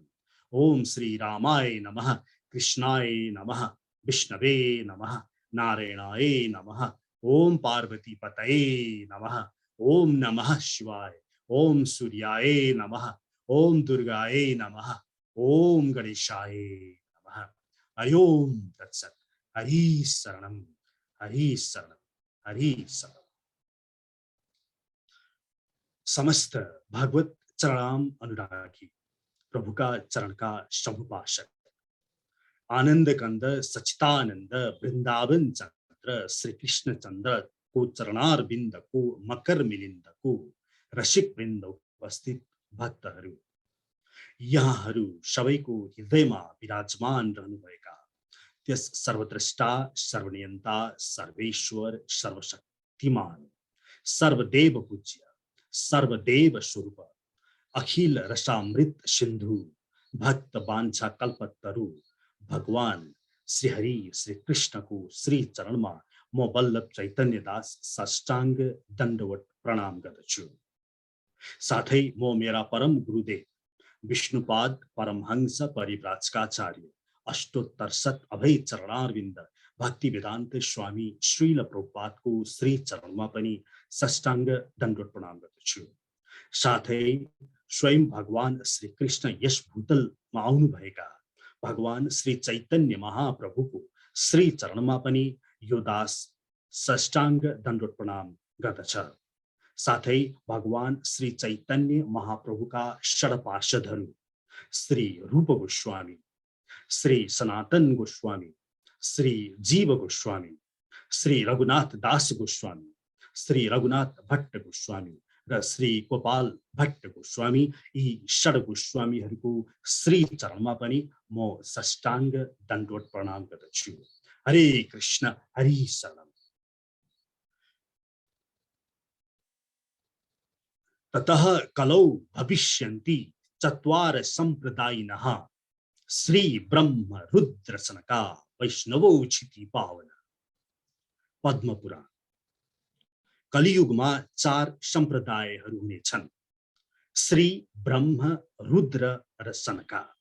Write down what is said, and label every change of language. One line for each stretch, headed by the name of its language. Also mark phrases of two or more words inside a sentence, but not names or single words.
Sanskrit: ओम श्री रामाय नमः कृष्णाय नमः विष्णवे नमः नारायणाय नमः ओम पार्वती पतये नमः ओम नमः शिवाय ओम सूर्याय नमः ओम दुर्गाय नमः ओम गणेशाय नमः। हरिओम तत्सत्। हरि शरणम हरि शरणम हरि शरणम। समस्त भगवत चरणाम अनुरागी प्रभु का चरण का शंभुपाशक आनंद कंद सचितानंद वृंदावन चंद्र श्री कृष्ण
Nepali: चंद्र को चरणार बिंद को मकर मिलिंद को रसिक वृंद उपस्थित भक्तहरू यहाँहरू सबैको हृदयमा विराजमान रहनुभएका त्यस सर्वद्रष्टा सर्वनियन्ता सर्वेश्वर सर्वशक्तिमान सर्वदेव पूज्य सर्वदेव स्वरूप अखिल रसामृत सिंधु भक्त वांछा कल्पतरु भगवान श्री हरि श्री कृष्ण को श्री चरणमा म वल्लभ चैतन्य दास साष्टांग दण्डवत प्रणाम गर्दछु। साथै म मेरा परम गुरुदेव विष्णुपाद परमहंस परिव्राजकाचार्य अष्टोत्तर शत अभय चरणारविन्द भक्ति वेदांत स्वामी श्रील प्रभुपादको श्री चरणमा पनि साष्टांग दण्डवत प्रणाम गर्दछु। साथै स्वयं भगवान श्री कृष्ण यस भूतलमा आउनु भएका भगवान श्री चैतन्य महाप्रभुको श्री चरणमा पनि यो दास साष्टांग दण्डवत प्रणाम गर्दछ। साथै भगवान श्री चैतन्य महाप्रभुका षड्पार्षदहरू श्री रूप गोस्वामी श्री सनातन गोस्वामी श्री जीव गोस्वामी श्री रघुनाथ दास गोस्वामी श्री रघुनाथ भट्ट गोस्वामी र श्री गोपाल भट्ट गोस्वामी यी षड गोस्वामीहरूको श्री चरणमा पनि म साष्टांग दण्डवत प्रणाम गर्दछु।
Sanskrit: हरे कृष्ण हरि शरणम। ततः कलौ भविष्यन्ति चत्वार संप्रदायिनः श्री ब्रह्म रुद्र सनका वैष्णवोचिति पावन। पद्म पुराण।
Nepali: कलियुगमा 4 सम्प्रदायहरू हुनेछन्, श्री ब्रह्म रुद्र र सनका।